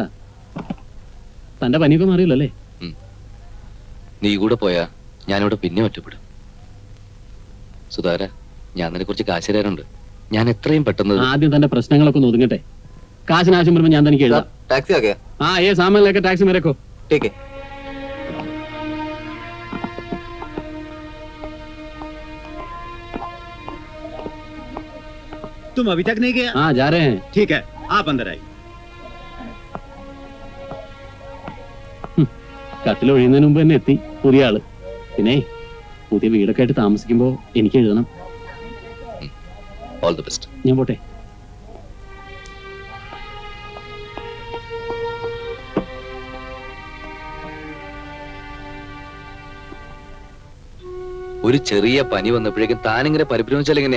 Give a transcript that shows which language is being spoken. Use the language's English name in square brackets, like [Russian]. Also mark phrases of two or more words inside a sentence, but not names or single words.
[Malayalam] തന്റെ പനിയൊക്കെ മാറിയില്ലല്ലേ? നീ കൂടെ പോയാ ഞാനിവിടെ പിന്നെ ഒറ്റപ്പെടും. സുധാര, ഞാൻ നിന്നെ കുറച്ച് കാശ് തരാനുണ്ട്. ഞാൻ എത്രയും പെട്ടെന്ന്. ആദ്യം തന്റെ പ്രശ്നങ്ങളൊക്കെ ഒന്ന് ഒതുങ്ങട്ടെ. കാശിന് ആവശ്യം വരുമ്പോ ഞാൻ തനിക്ക് എഴുതാം. [Hindi] टैक्सी आ गया? हाँ ये सामान लेकर टैक्सी में रखो. ठीक है. तुम अभी तक नहीं गया? हाँ जा रहे हैं. ठीक है, आप अंदर आइए. [Malayalam] കട്ടിൽ ഒഴിയുന്നതിന് മുമ്പ് തന്നെ എത്തി പുതിയ ആള്. പിന്നെ പുതിയ വീടൊക്കെ ആയിട്ട് താമസിക്കുമ്പോ എനിക്ക് എഴുതണം. [English] all the best. [Malayalam] ഞാൻ പോട്ടെ. ഒരു ചെറിയ പനി വന്നപ്പോഴേക്കും താനിങ്ങനെ പരിഭ്രമിച്ചാൽ എങ്ങനെയാ?